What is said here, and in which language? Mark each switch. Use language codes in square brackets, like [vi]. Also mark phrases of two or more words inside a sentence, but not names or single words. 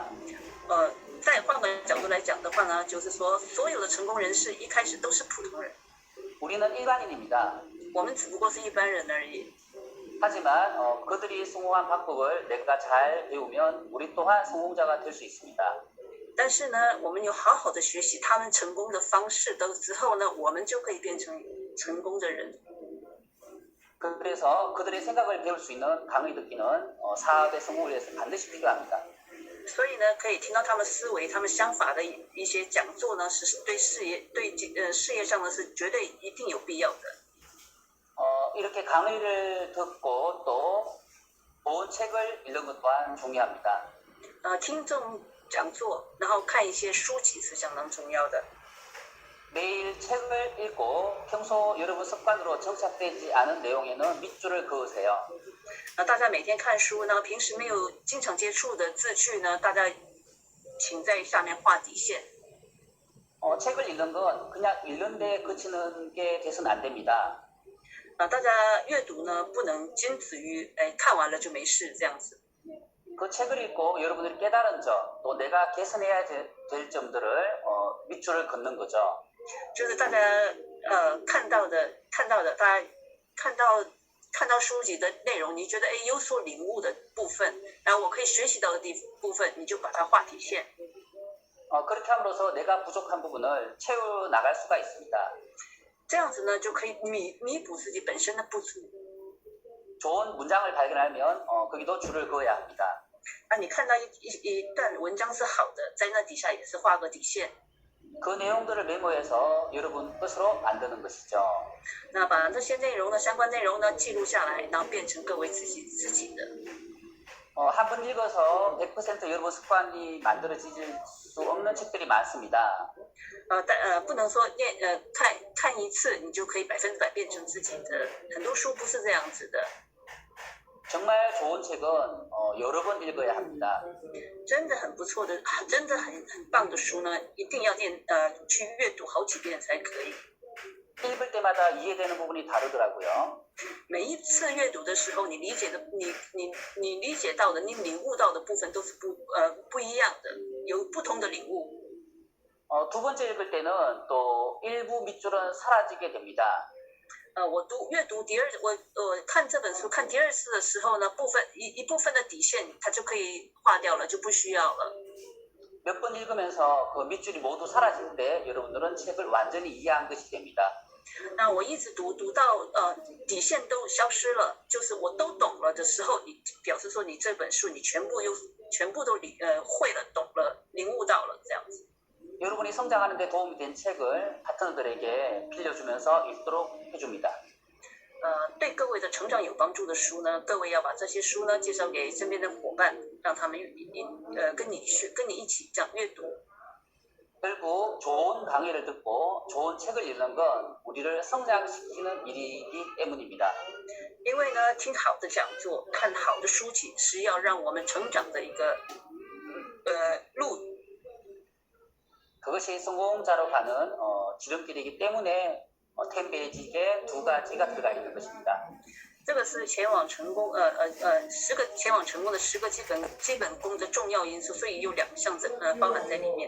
[zh] 再换个角度来讲的话呢，就是说，所有的成功人士一开始都是普通人， [ko] 우리는 일반인입니다. [zh] 我们只不过是一般人而已。 [ko] 하지만 그들이 성공한 방법을 내가 잘 배우면 우리 또한 성공자가 될 수 있습니다. [zh] 但是呢，我们有好好的学习他们成功的方式之后呢，我们就可以变成成功的人。 [ko] 그래서 그들의 생각을 배울 수 있는 강의 듣기는 사업의 성공을 위해서 반드시 필요합니다. [zh] 所以呢，可以听到他们思维、他们想法的一些讲座呢，是对事业上呢是绝对一定有必要的。 [ko] 이렇게 강의를 듣고 또 좋은 책을 읽는 것 또한 중요합니다. [zh] 听众讲座，然后看一些书籍是相当重要的。 [ko] 매일 책을 읽고 평소 여러분 습관으로 정착되지 않은 내용에는 밑줄을 그으세요. [zh] 大家每天看书呢，平时没有经常接触的字句呢，大家请在下面画底线。 [ko] 책을 읽는 건 그냥 읽는 데 그치는 게 돼서는 안 됩니다. [zh] 大家阅读呢，不能仅止于看完了就没事这样子。 [ko] 그 책을 읽고 여러분들이 깨달은 점, 또 내가 개선해야 될 점들을 밑줄을 긋는 거죠. [zh] 就是大家看到的，大家看到书籍的内容，你觉得有所领悟的部分，然后我可以学习到的部分，你就把它画底线。 [ko] 그렇게 함으로써 내가 부족한 부분을 채워 나갈 수가 있습니다. [zh] 这样子呢，就可以弥补自己本身的不足。 [ko] 좋은 문장을 발견하면 거기도 줄을 그어야 합니다. [zh] 你看到一段文章是好的，在那底下也是画个底线。 [ko] 그 내용들을 메모해서 여러분 것으로 만드는 것이죠. [zh] 那把这些内容呢，相关内容呢记录下来，然后变成各位自己的。 [ko] 한 번 읽어서 100% 여러분 습관이 만들어질 수 없는 책들이 많습니다. [zh] 不能说看一次你就可以100%变成自己的，很多书不是这样子的。 [ko] 정말 좋은 책은 여러 번 읽어야 합니다. [zh] 真的很不错的，真的很棒的书呢，一定要去阅读好几遍才可以。 [ko] 읽을 때마다 이해되는 부분이 다르더라고요. [zh] 每一次阅读的时候，你理解到的，你领悟到的部分都是不一样的，有不同的领悟。 [ko] 두 번째 읽을 때는 또 일부 밑줄은 사라지게 됩니다. [zh] 我阅读我看这本书看第二次的时候呢，一部分的底线它就可以划掉了，就不需要了。 [ko] 몇 번 읽으면서 그 밑줄이 모두 사라질 때 여러분들은 책을 완전히 이해한 것이 됩니다. [zh] 那我一直读到底线都消失了，就是我都懂了的时候，你表示说你这本书你全部都会了、懂了、领悟到了这样子。 [ko] 여러분이 성장하는 데 도움이 된 책을 파트너들에게 빌려주면서 읽도록 해줍니다. [zh] 对各位的成长有帮助的书呢，各位要把这些书呢介绍给身边的伙伴，让他们跟你一起这样阅读。 [ko] 결국 좋은 강의를 듣고 좋은 책을 읽는 건 우리를 성장시키는 일이기 때문입니다. [zh] 因为呢，听好的讲座、看好的书籍，是要让我们成长的一个路。 [ko] 그것이 성공자로 가는 지름길이기 때문에 템베이직에 두 가지가 들어가 있는 것입니다. [zh] 这个是前往成功前往成功的10个基本功的重要因素，所以有2项包含在里面。